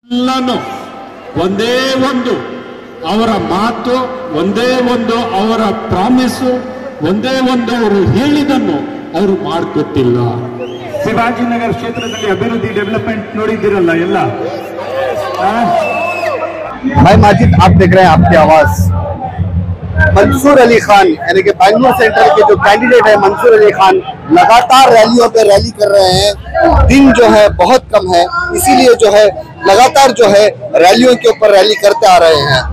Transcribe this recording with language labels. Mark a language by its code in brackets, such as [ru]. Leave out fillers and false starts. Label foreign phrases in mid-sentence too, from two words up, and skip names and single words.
[kn] ಎಲ್ಲಾನು ಒಂದೇ ಒಂದು ಅವರ ಮಾತು, ಒಂದೇ ಒಂದು ಅವರ ಪ್ರಾಮಿಸು, ಒಂದೇ ಒಂದು ಅವರು ಹೇಳಿದನ್ನು ಅವರು ಮಾಡಿಕೊಟ್ಟಿಲ್ಲ. ಶಿವಾಜಿನಗರ ಕ್ಷೇತ್ರದಲ್ಲಿ ಅಭಿವೃದ್ಧಿ ಡೆವಲಪ್ಮೆಂಟ್ ನೋಡಿದ್ದೀರಲ್ಲ ಎಲ್ಲ. [hi] भाई माजिद, आप देख रहे हैं आपकी आवाज। मंसूर अली खान यानी कि बैंगलोर सेंट्रल के जो कैंडिडेट है मंसूर अली खान लगातार रैलियों पे रैली कर रहे हैं। दिन जो है बहुत कम है, इसीलिए जो है लगातार जो है रैलियों के ऊपर रैली करते आ रहे हैं।